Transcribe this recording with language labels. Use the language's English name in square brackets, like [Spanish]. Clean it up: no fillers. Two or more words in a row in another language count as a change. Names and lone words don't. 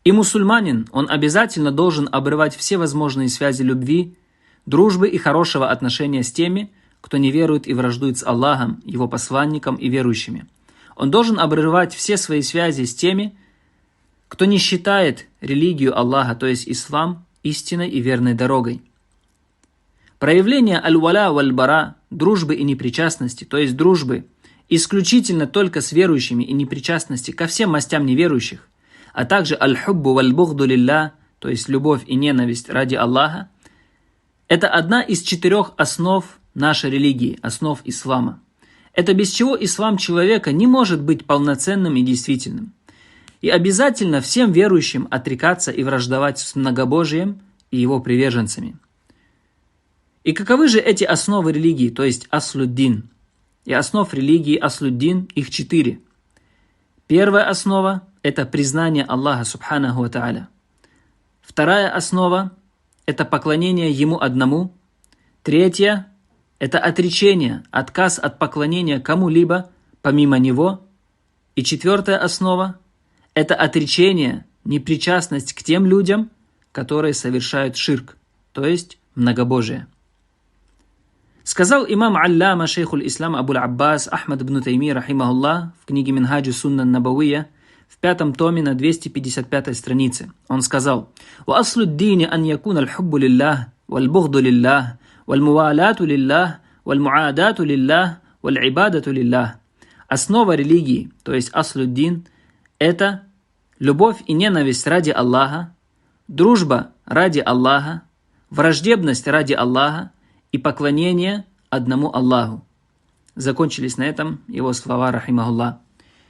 [Russian] И мусульманин, он обязательно должен обрывать все возможные связи любви, дружбы и хорошего отношения с теми, кто не верует и враждует с Аллахом, Его посланником и верующими. Он должен обрывать все свои связи с теми, кто не считает религию Аллаха, то есть ислам, истинной и верной дорогой. Проявление [Arabic] الولاء والبراء, [Russian] дружбы и непричастности, то есть дружбы исключительно только с верующими и непричастности ко всем мастям неверующих, а также [Arabic] الحب والبغض لله, [Russian] то есть любовь и ненависть ради Аллаха, это одна из 4 основ нашей религии, основ ислама. Это без чего ислам человека не может быть полноценным и действительным. И обязательно всем верующим отрекаться и враждовать с многобожием и его приверженцами. И каковы же эти основы религии, то есть аслюддин? И основ религии аслюддин, их 4. Первая основа – это признание Аллаха [Arabic] سبحانه وتعالى. [Russian] Вторая основа – это поклонение Ему одному. Третья – это отречение, отказ от поклонения кому-либо помимо Него. И 4-я основа – это отречение, непричастность к тем людям, которые совершают ширк, то есть многобожие. Сказал имам Алляма шейхуль ислам Абуль Аббас Ахмад ибн Тайми рахимахуллах в книге Минхаджу Сунна Набавия в 5-м томе на 255-й странице. Он сказал: [Arabic] «وأصل الدين أن يكون الحب لله والبغض لله والموالاة لله والمعاداة لله والعبادة لله». [Russian] Основа религии, то есть аслюддин, это любовь и ненависть ради Аллаха, дружба ради Аллаха, враждебность ради Аллаха и поклонение одному Аллаху. Закончились на этом его слова рахимахуллах.